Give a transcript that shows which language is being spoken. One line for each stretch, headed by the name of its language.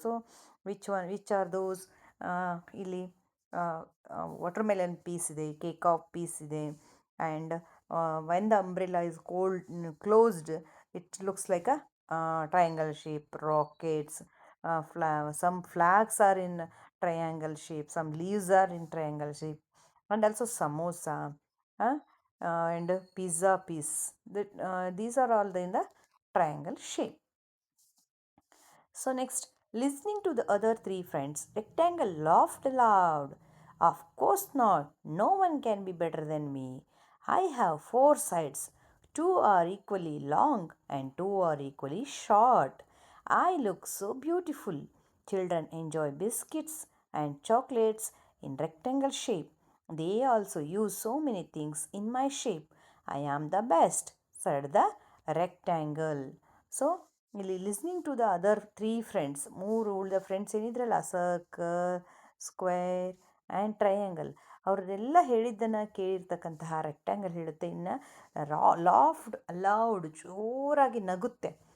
English: So which are those? ಇಲ್ಲಿ water melon piece ಇದೆ, cake of piece ಇದೆ, and when the umbrella is closed it looks like a triangle shape, rockets, some flags are in triangle shape, some leaves are in triangle shape. and also samosa, uh, and pizza piece. These are all in the triangle shape. So next, listening to the other three friends, Rectangle laughed aloud. Of course not. No one can be better than me. I have four sides. Two are equally long and two are equally short. I look so beautiful. Children enjoy biscuits and chocolates in rectangle shape. They also use so many things in my shape. I am the best, said the rectangle.
Kannada: So ಇಲ್ಲಿ
English: listening to the other three friends,
Kannada: ಮೂರು ಉಳಿದ friends ಏನಿದ್ರಲ್ಲ, circle, square and triangle, ಅವ್ರದ್ದೆಲ್ಲ ಹೇಳಿದ್ದನ್ನು ಕೇಳಿರ್ತಕ್ಕಂತಹ rectangle ಹೇಳುತ್ತೆ, ಇನ್ನು
English: laughed aloud,
Kannada: ಜೋರಾಗಿ ನಗುತ್ತೆ.